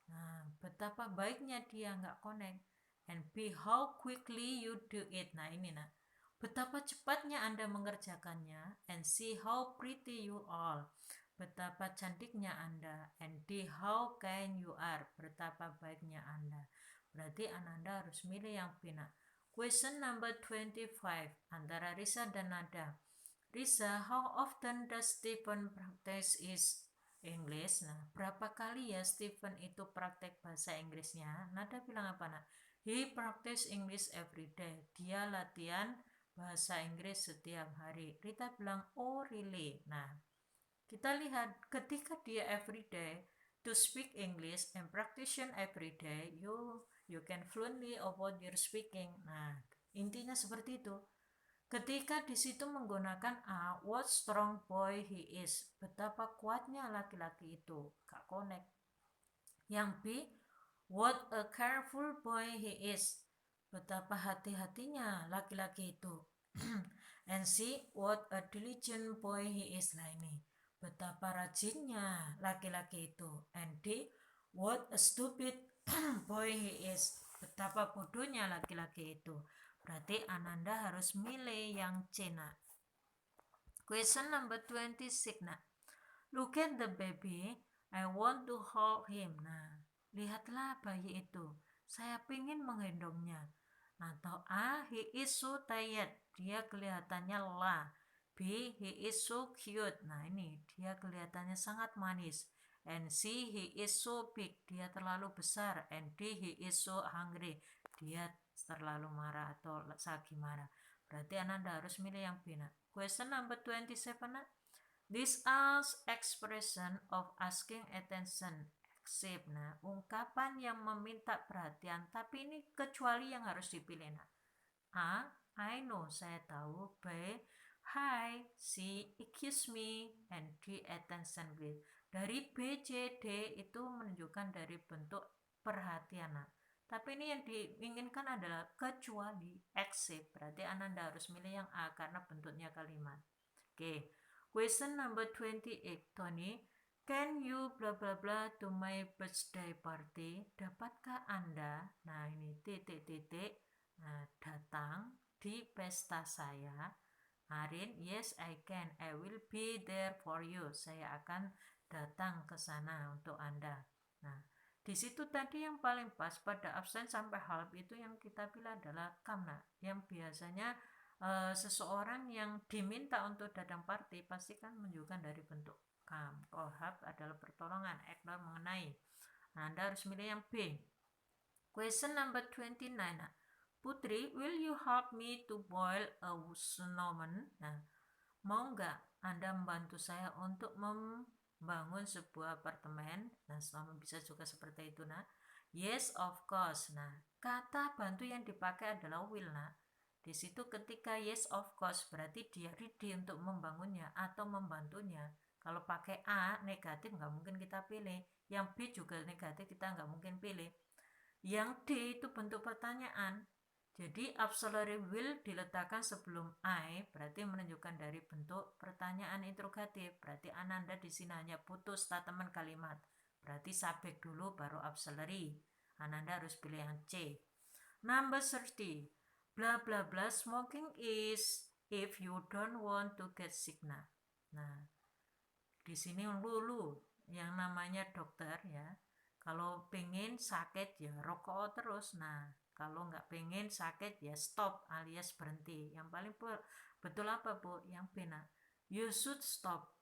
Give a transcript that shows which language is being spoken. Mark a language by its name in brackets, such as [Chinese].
[Indonesian] Nah, betapa baiknya dia nggak connect. [English] And B, how quickly you do it. [Indonesian] Nah, ini nah. Betapa cepatnya Anda mengerjakannya. [English] And C, how pretty you are. [Indonesian] Betapa cantiknya Anda. [English] And D, how kind you are. [Indonesian] Betapa baiknya Anda. Berarti Ananda harus milih yang B. Nah, question number 25 antara Risa dan Nada. [English] Risa, how often does Stephen practice his English? [Indonesian] Nah, berapa kali ya Stephen itu praktek bahasa Inggrisnya? Nada bilang apa nak? [English] He practice English every day. [Indonesian] Dia latihan bahasa Inggris setiap hari. Rita bilang, oh really? Nah, kita lihat ketika dia [English] every day to speak English and practice every day, you can fluently about your speaking. [Indonesian] Nah, intinya seperti itu. Ketika di situ menggunakan A, [English] what strong boy he is. [Indonesian] Betapa kuatnya laki-laki itu. Kak connect. [English] Yang B, what a careful boy he is. [Indonesian] Betapa hati-hatinya laki-laki itu. [English] And C, what a diligent boy he is. [Indonesian] Nah ini, betapa rajinnya laki-laki itu. [English] And D, what a stupid boy he is. [Indonesian] Betapa bodohnya laki-laki itu. Berarti Ananda harus milih yang C nak. [English] Question number 26 nak. Look at the baby, I want to hold him. [Indonesian] Nah, lihatlah bayi itu. Saya ingin menggendongnya. Atau A, [English] he is so tired. [Indonesian] Dia kelihatannya lelah. B, he is so cute. Nah ini, dia kelihatannya sangat manis. [English] And C, he is so big. [Indonesian] Dia terlalu besar. [English] And D, he is so hungry. [Indonesian] Dia terlalu marah atau lagi marah. Berarti Ananda harus milih yang B. [English] Nah, question number 27 nak. This as expression of asking attention except. [Indonesian] Nah, ungkapan yang meminta perhatian, tapi ini kecuali yang harus dipilih. Nah, A, [English] I know, [Indonesian] saya tahu. B, hi. [English] C, excuse me. And D, attention with. [Indonesian] Dari B, C, D itu menunjukkan dari bentuk perhatian. Nah, tapi ini yang diinginkan adalah kecuali, except. Berarti Ananda harus milih yang A karena bentuknya kalimat. [English] Oke. Question number 28, Tony. Can you bla bla bla to my birthday party? [Indonesian] Dapatkah Anda, nah ini titik-titik, datang di pesta saya? [English] Arin, yes I can. I will be there for you. [Indonesian] Saya akan datang ke sana untuk Anda. Nah, di situ tadi yang paling pas pada absen sampai half itu yang kita pilih adalah come. Nah, yang biasanya seseorang yang diminta untuk datang party pasti kan menunjukkan dari bentuk come. Kalau help adalah pertolongan, ignore mengenai. Nah, Anda harus milih yang B. [English] Question number 29. Nah, Putri, will you help me to boil a snowman? [Indonesian] Nah, mau nggak Anda membantu saya untuk membangun sebuah apartemen? Nah, snowman bisa juga seperti itu, nah. [English] Yes, of course. [Indonesian] Nah, kata bantu yang dipakai adalah will, nah. Di situ ketika [English] yes of course [Indonesian] berarti dia ready untuk membangunnya atau membantunya. Kalau pakai A negatif nggak mungkin kita pilih. Yang B juga negatif kita nggak mungkin pilih. Yang D itu bentuk pertanyaan. Jadi auxiliary will diletakkan sebelum I berarti menunjukkan dari bentuk pertanyaan interrogatif. Berarti Ananda di sini hanya butuh statement kalimat. Berarti subjek dulu baru auxiliary. Ananda harus pilih yang C. [English] Number 30. Blah blah blah, smoking is if you don't want to get sick. [Indonesian] Nah, di sini lulu yang namanya dokter ya. Kalau pengen sakit ya rokok terus. Nah, kalau nggak pengen sakit ya stop alias berhenti. Yang paling betul apa Bu? Yang benar. [English] You should stop.